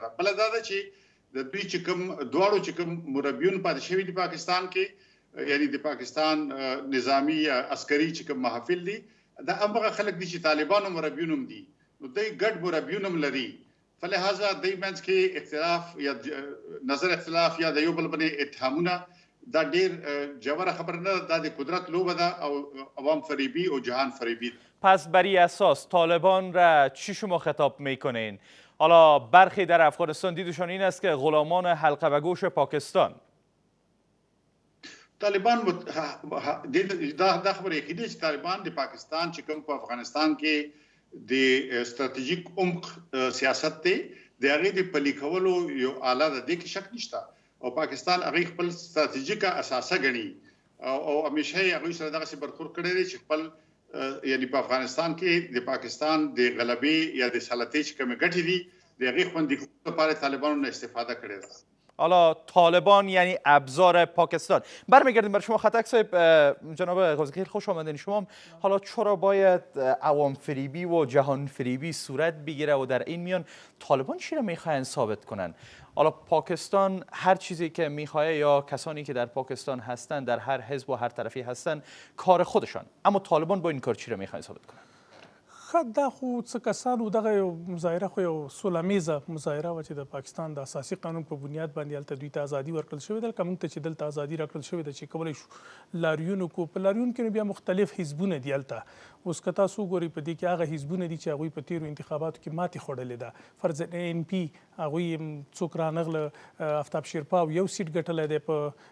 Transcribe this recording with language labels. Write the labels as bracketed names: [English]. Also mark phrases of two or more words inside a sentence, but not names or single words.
[Pashto] ده بله دا ده چې د دوی چې کوم دواړو چې کوم مربیون پاتې شوي دي پاکستان کې یعنی د پاکستان نظامی یا عسکري چې کوم محافل دي دا همغه خلک دي چې طالبانو مربیون هم دي نو دوی ګډ مربیون هم لري فلهذا دوی منځ کې اختلاف یا نظر اختلاف یا د یو بل باندې اتهامونه دا ډېر جوره خبره نه ده دا د قدرت لوبه ده او عوام فریبی او جهان فریبی [Persian] پس بر این اساس طالبان را چی شما خطاب میکنین؟ حالا برخی در افغانستان دیدشان این است که غلامان حلقه و گوش پاکستان [Pashto] طالبان دا خبره یقیني چې طالبان د پاکستان چې کوم په افغانستان کې د استراتیژیک عمق سیاست دی د هغې د پلي کولو یو آله ده دې کې شک نشته او پاکستان هغې خپل استراتیژیکه اساسه ګڼي او همیشه یې هغوی سره دغسې برخورد کړی دی چې خپل یعنی په افغانستان کې د پاکستان د غلبې یا د سلطې چې کومې ګټې دي د هغې خوندي لپاره طالبانو نه استفاده کړې ده [Persian] حالا طالبان یعنی ابزار پاکستان برمیگردیم بر شما خطک صاحب جناب قاضی خوش آمدین شما حالا چرا باید عوام فریبی و جهان فریبی صورت بگیره و در این میان طالبان چی را میخواین ثابت کنن حالا پاکستان هر چیزی که میخواه یا کسانی که در پاکستان هستن در هر حزب و هر طرفی هستن کار خودشان اما طالبان با این کار چی را میخواین ثابت کنن [Pashto] دا خو څه کسانو دغه یو مظاهره خو یو سوله مظاهره وه چې د پاکستان د اساسي قانون په بنیاد باندې هلته دوی ته ازادي ورکړل شوې ده لکه موږ ته چې دلته ازادي راکړل شوې ده چې کولی شو لاریون وکړو په لاریون کې نو بیا مختلف حزبونه دي هلته اوس که تاسو وګورئ په دې کې هغه حزبونه دي چې هغوی په تېرو انتخاباتو کې ماتې خوړلې ده فرضاً ANP هغوی څوک رانغله آفتاب شیرپاو یو سیټ ګټلی دی په